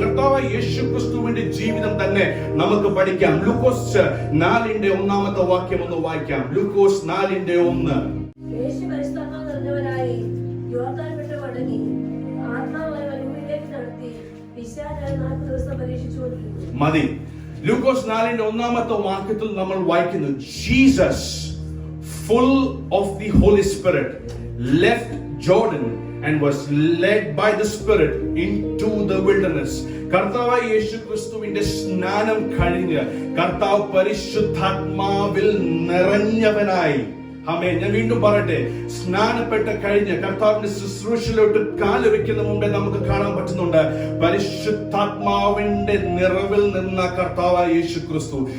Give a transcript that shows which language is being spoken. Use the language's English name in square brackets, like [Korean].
[Malayalam] കർത്താവായ യേശു ക്രിസ്തുവിന്റെ ജീവിതം തന്നെ നമുക്ക് പഠിക്കാം. ലൂക്കോസ് 4:1 വാക്യം ഒന്ന് വായിക്കാം. ലൂക്കോസ് 4:1. യേശു പരിശുദ്ധാത്മാവ് നിറഞ്ഞവനായി യോർദാൻ വിട്ട് മടങ്ങി ആത്മാവ് ഭൂമിയിലേക്ക് നടത്തി പിശാച് 40 ദിവസം പരീക്ഷിച്ചുകൊണ്ടിരുന്നു. മതി. ലൂക്കോസ് 4:1 വാക്യത്തിൽ നമ്മൾ വായിക്കുന്നു, [English] Jesus full of the Holy Spirit left Jordan and was led by the Spirit into the wilderness. [Malayalam] കർത്താവായ യേശു ക്രിസ്തുവിന്റെ സ്നാനം കഴിഞ്ഞ് കർത്താവ് പരിശുദ്ധാത്മാവിൽ നിറഞ്ഞവനായി. ആമേൻ. ഞാൻ വീണ്ടും പറയട്ടെ, സ്നാനപ്പെട്ട കഴിഞ്ഞ് കർത്താവിന്റെ ശുശ്രൂഷയിലോട്ട് കാല് വെക്കുന്ന മുമ്പേ നമുക്ക് കാണാൻ പറ്റുന്നുണ്ട് പരിശുദ്ധാത്മാവിന്റെ നിറവിൽ നിന്ന കർത്താവായ യേശു ക്രിസ്തു.